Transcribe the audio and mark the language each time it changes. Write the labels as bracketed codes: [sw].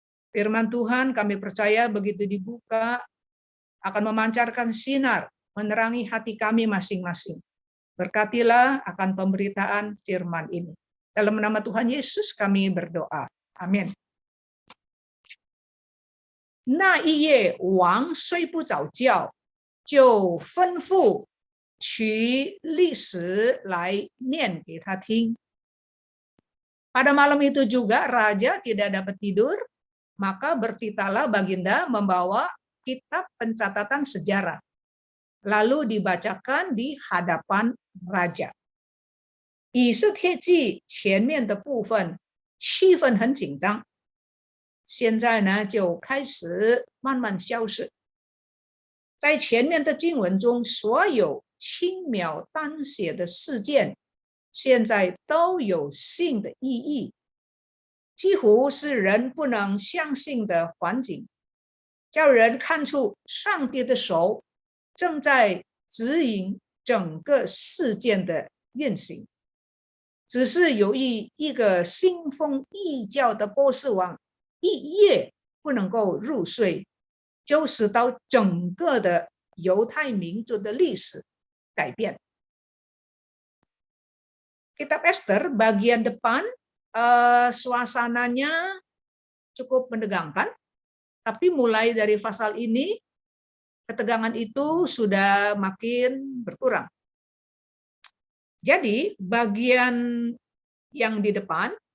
[id] Firman Tuhan kami percaya begitu dibuka akan memancarkan sinar, menerangi hati kami masing-masing. Berkatilah akan pemberitaan firman ini. Dalam nama Tuhan Yesus kami berdoa. Amin. [zh] 那一夜王睡不着觉，就吩咐取历史来念给他听。 [id] Pada malam itu juga raja tidak dapat tidur, maka bertitalah baginda membawa kitab pencatatan sejarah, lalu dibacakan di hadapan raja. [zh] 以斯帖记前面的部分气氛很紧张，现在呢就开始慢慢消失。在前面的经文中，所有轻描淡写的事件，现在都有新的意义，几乎是人不能相信的环境，叫人看出上帝的手正在指引整个事件的运行。只是由于一个信奉异教的波斯王一夜不能够入睡，就使到整个的犹太民族的历史改变。 [id] Kitab Esther bagian depan suasananya cukup menegangkan, tapi mulai dari pasal ini ketegangan itu sudah makin berkurang. Jadi bagian yang di depan